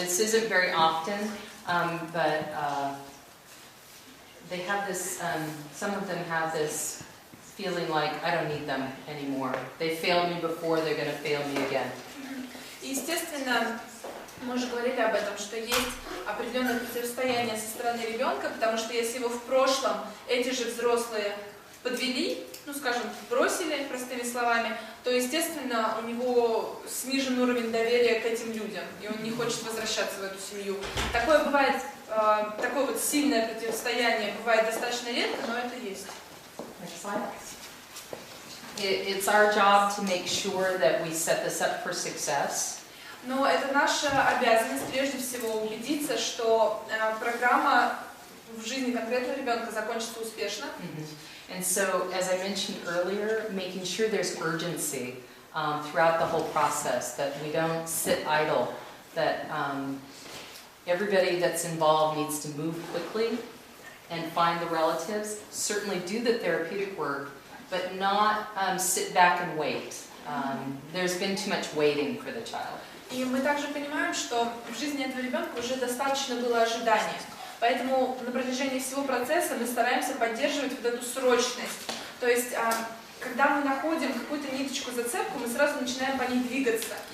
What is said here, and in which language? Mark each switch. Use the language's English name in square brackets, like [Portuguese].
[English] This isn't very often, but they have this, some of them have this feeling like, I don't need them anymore. They failed me before, they're going to fail me again. [Russian] Естественно, мы уже говорили об этом, что есть определенное противостояние со стороны ребенка, потому что если его в прошлом эти же взрослые подвели, ну скажем, бросили, простыми словами, то, естественно, у него снижен уровень доверия к этим людям, и он не хочет возвращаться в эту семью. Такое бывает, такое вот сильное противостояние бывает достаточно редко, но это есть. [English] Next slide. It's our job to make sure that we set this up for success. [Russian] Но это наша обязанность прежде всего убедиться, что программа в жизни конкретного ребенка закончится успешно. [English] And so, as I mentioned earlier, making sure there's urgency throughout the whole process, that we don't sit idle, that everybody that's involved needs to move quickly and find the relatives, certainly do the therapeutic work, but not sit back and wait. There's been too much waiting for the child. [Russian] И мы также понимаем, что в жизни этого ребенка уже достаточно было ожидания. Поэтому на протяжении всего процесса мы стараемся поддерживать вот эту срочность. То есть, когда мы находим какую-то ниточку, зацепку, мы сразу начинаем по ней двигаться.